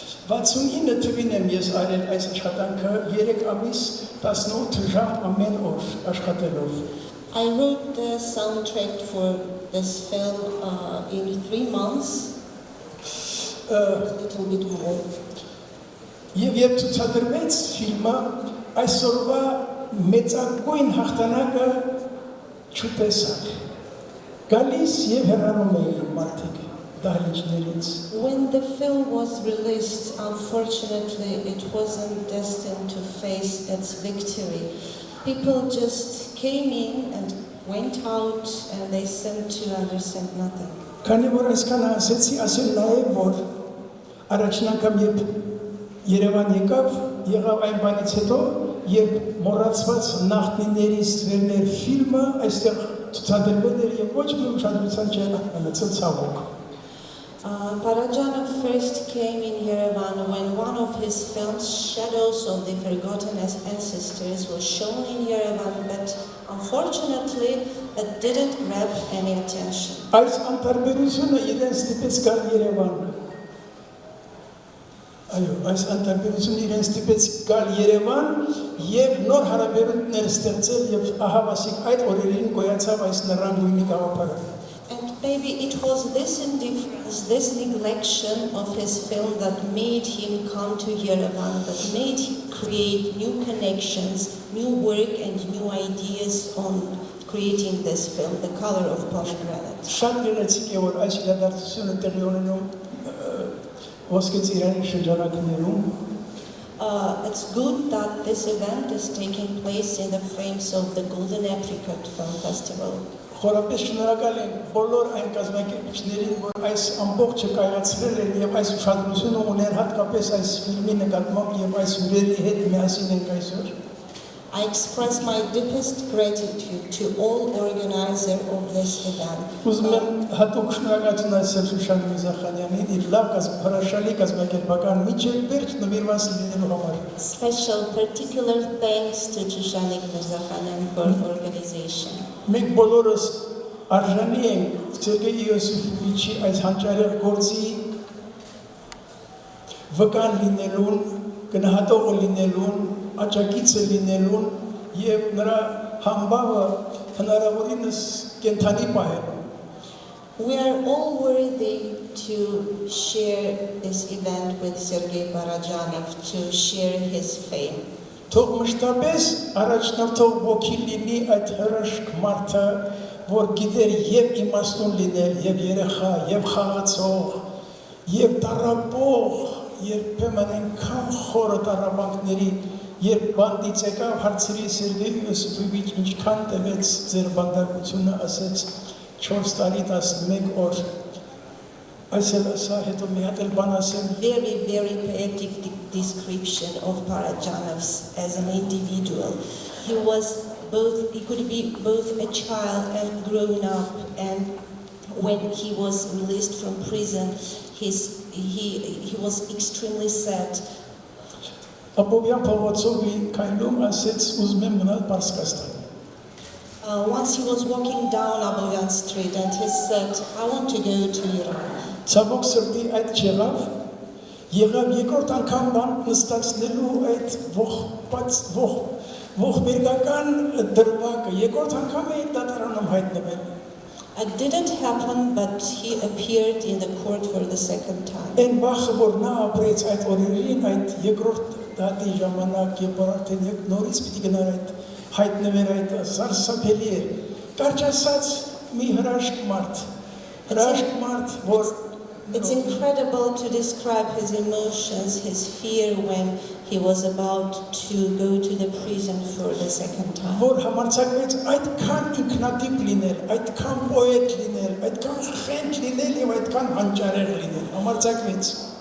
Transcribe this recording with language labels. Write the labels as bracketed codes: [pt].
[hy] 69 թվին եմ ես արել այս աշխատանքը 3 ամիս 18 ժամ ամեն օր աշխատելով։ [en] I wrote the soundtrack for this film in 3 months, a little bit more. [hy] Եվ երբ ցուցադրվեց ֆիլմը, այսօրվա մեծագույն հաղթանակը չտեսակ։ Գալիս եւ հեռանում էին մարդիկ դահլիճներից։ [en] When the film was released, unfortunately, it wasn't destined to face its victory. People just came in and went out, and they seemed to understand nothing. [hy] Քանի որ այսքան ասեցի, ասել նաեւ որ առաջին անգամ երբ Երևան եղավ այն բանից հետո, երբ մոռացված նախնիներից վերներ ֆիլմը այստեղ ցուցադրվել էր եւ ոչ մի ուշադրության չէր ունեցել ցավոք։ [en] Փարաջանով first came in Yerevan when one of his films, Shadows of the Forgotten Ancestors, was shown in Yerevan, but unfortunately it didn't grab any attention. [hy] Այս անտարբերությունը իրենց ստիպեց գալ Երևան։ Այո, այս անտարբերությունը իրենց ստիպեց գալ Երևան եւ նոր հարաբերություններ ստեղծել եւ ահավասիկ այդ օրերին գոյացավ այս Նռան գույնի գաղափարը։ [en] And maybe it was this indifference, this neglection of his film that made him come to Yerevan, that made him create new connections, new work and new ideas on creating this film, The Color of Pomegranate. [hy] Շատ գեղեցիկ է որ այս իրադարձությունը տեղի ունենում Ոսկե Ծիրանի շրջանակներում [en] It's good that this event is taking place in the frames of the Golden Apricot Film Festival. [hy] Խորապես շնորհակալ ենք բոլոր այն կազմակերպիչներին, որ այս ամբողջը կայացրել են եւ այս ուշադրությունը ունեն հատկապես այս ֆիլմի նկատմամբ եւ այս հյուրերի հետ միասին ենք այսօր։ [en] I express my deepest gratitude to all organizers of this event. [hy] Ուզում եմ հատուկ շնորհակալություն ասել Շուշան Միրզախանյանին իր լավ հրաշալի կազմակերպական միջև վերջ նվիրված լինելու համար։ [en] Special particular thanks to Shushanik Mirzakhanyan for organization. [hy] Մենք բոլորս արժանի ենք Սերգեյ Իոսիֆովիչի այս հանճարեղ գործի վկան լինելուն, գնահատողը լինելուն, աճակիցը լինելուն եւ նրա համբավը հնարավորինս կենթանի պահելուն։ [en] We are all worthy to share this event with Sergei Parajanov, to share his fame. [hy] Թող մշտապես առաջնորդող ոգի լինի այդ հրաշք մարդը, որ գիտեր եւ իմաստուն լինել, եւ երեխա, եւ խաղացող, եւ տառապող, երբեմն այնքան խորը տառապանքների, երբ բանդից եկավ հարցրի Սերգեյ Իոսիֆովիչ, ինչքան տևեց ձեր բանդակությունը, ասեց 4 տարի 11 օր։ [en] Very, very poetic description of Parajanov as an individual. He could be both a child and grown up, and when he was released from prison, he was extremely sad. Once he was walking down Abovyan Street and he said, I want to go to Iran. [hy] Ցավոք սրտի այդ չեղավ, եղավ երկրորդ անգամ բան նստացնելու այդ ողբերգական դրվագը, երկրորդ անգամ է դատարանում հայտնվել։ [en] It didn't happen, but he appeared in the court for the second time. [hy] Այն վախը, որ նա ապրեց այդ օրերին, այդ երկրորդ դատի ժամանակ, երբ որ արդեն նորից պիտի գնար այդ հայտնվեր այդ սարսափելի է, կարճ ասած մի հրաշք մարդ, որ [en] It's incredible to describe his emotions, his fear when he was about to go to the prison for the second time. [hy] Որ համարձակվեց այդքան ինքնատիպ լինել, այդքան պոետ լինել, այդքան խենթ լինել եւ այդքան հանճարեղ լինել, համարձակվեց։